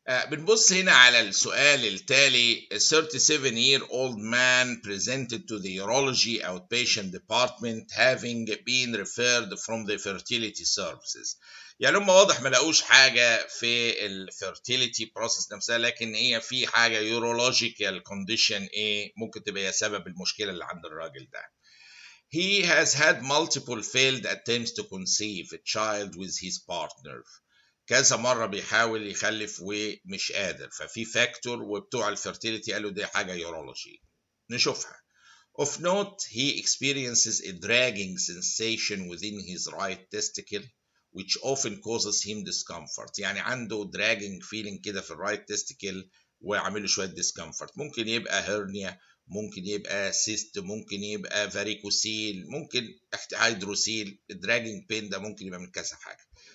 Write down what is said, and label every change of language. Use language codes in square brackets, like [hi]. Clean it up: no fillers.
[ar] بنبص هنا على السؤال التالي. [en] A 37-year-old man presented to the urology outpatient department having been referred from the fertility services. [ar] يعني هم واضح ما لقوش حاجة في الفيرتيليتي بروسيس نفسها، لكن هي في حاجة urological condition ايه ممكن تبقى هي سبب المشكلة اللي عند الراجل ده. [en] He has had multiple failed attempts to conceive a child with his partner. [ar] كذا مرة بيحاول يخلف ومش قادر، ففي فاكتور، وبتوع الفيرتيليتي قالوا دي حاجة يورولوجي. نشوفها. [en] Of note, he experiences a dragging sensation within his right testicle which often causes him discomfort. [ar] يعني عنده dragging feeling كده في الرايت تesticle وعامل له شوية discomfort. ممكن يبقى هيرنيا، ممكن يبقى سيست، ممكن يبقى فاريكوسيل، ممكن هيدروسيل. الدراجنج بين ده ممكن يبقى من كذا حاجة.